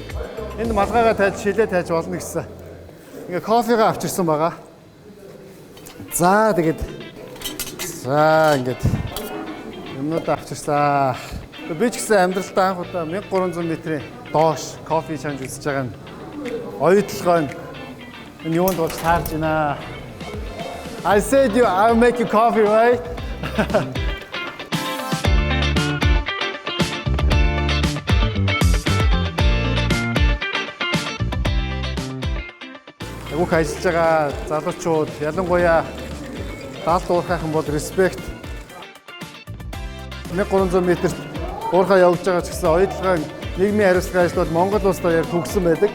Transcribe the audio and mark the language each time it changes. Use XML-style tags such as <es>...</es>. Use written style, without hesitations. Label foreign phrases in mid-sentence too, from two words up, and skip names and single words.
<mn>Энд малгайгаа тайж шилээ тайж болно гэсэн. Ингээ кофегаа авчирсан байгаа. За тэгээд ингээд юмнууд авчирсан. Би ч гэсэн амьдралдаа анх удаа 1300 метрийн доош кофе чанж үзэж байгаа нь оюутлогоо энэ юунд болж таарж байна.</mn> <en>I said I'll make you coffee, right?</en> <mn>Бүх ажиллаж байгаа залуучууд ялангуяа даалт уурхайхан бол респект. 1300 м уурхай явж байгаа ч гэсэн оюутлагын нийгмийн хариуцлага ажил бол Монгол улсдаа яг төгссөн байдаг.</mn>